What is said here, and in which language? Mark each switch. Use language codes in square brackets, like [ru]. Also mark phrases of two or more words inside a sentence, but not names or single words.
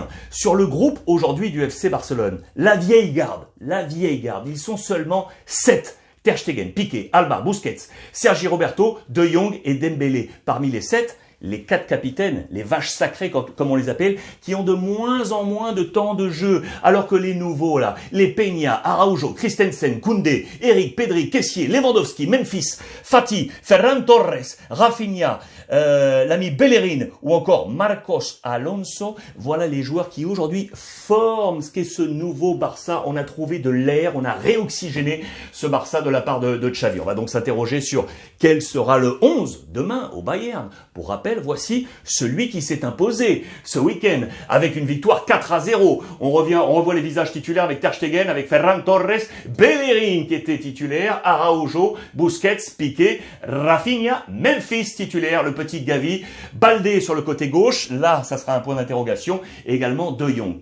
[fr] Sur le groupe, aujourd'hui, du FC Barcelone, la vieille garde, ils sont seulement 7. Ter Stegen, Piqué, Alba, Busquets, Sergi Roberto, De Jong et Dembélé. Parmi les 7, les 4 capitaines, les vaches sacrées comme on les appelle, qui ont de moins en moins de temps de jeu, alors que les nouveaux là, les Peña, Araujo, Christensen, Koundé, Eric, Pedri, Kessié, Lewandowski, Memphis, Fati, Ferran Torres, Rafinha, l'ami Bellerin ou encore Marcos Alonso, voilà les joueurs qui aujourd'hui forment ce qu'est ce nouveau Barça. On a trouvé de l'air, on a réoxygéné ce Barça de la part de Xavi. On va donc s'interroger sur quel sera le 11 demain au Bayern. Pour rappel, voici celui qui s'est imposé ce week-end avec une victoire 4-0. On revoit les visages titulaires avec Ter Stegen, avec Ferran Torres, Bellerin qui était titulaire, Araujo, Busquets, Piqué, Rafinha, Memphis titulaire, le petit Gavi, Baldé sur le côté gauche, là ça sera un point d'interrogation, et également De Jong.